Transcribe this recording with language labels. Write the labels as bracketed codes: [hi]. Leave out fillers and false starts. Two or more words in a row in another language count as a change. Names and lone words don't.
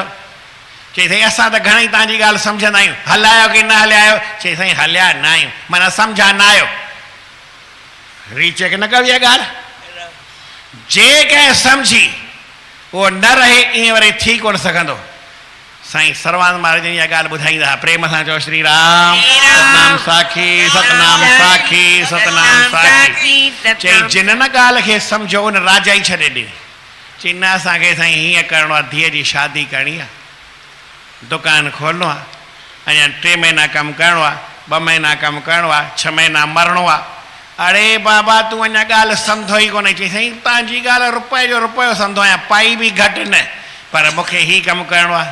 [sd] चई साईं असां त घणेई तव्हांजी ॻाल्हि सम्झंदा आहियूं, हलायो की न हलायो? चई साईं हलिया न आहियूं, माना सम्झा न आहियो। रीचेक न कयो इहा ॻाल्हि। जे कंहिं सम्झी उहो न रहे ईअं वरी थी कोन सघंदो। साईं सर्वानंद महाराज इहा ॻाल्हि ॿुधाईंदा, प्रेम सां चओ श्री राम। सतनाम साखी, सतनाम साखी, सतनाम साखी। चई जिन न ॻाल्हि खे सम्झो उन राजा ई छॾे ॾिनी। चई न असांखे साईं हीअं करिणो आहे, धीअ जी शादी करणी आहे, दुकानु खोलणो आहे, अञा 3 महीना कमु करिणो आहे, 2 महीना कमु करिणो आहे, 6 महीना मरणो आहे। अरे बाबा तूं अञा ॻाल्हि सम्झो ई कोन्हे। चई साईं तव्हांजी ॻाल्हि रुपए जो रुपयो सम्झो आहियां, पाई बि घटि न, पर मूंखे हीउ कमु करिणो आहे।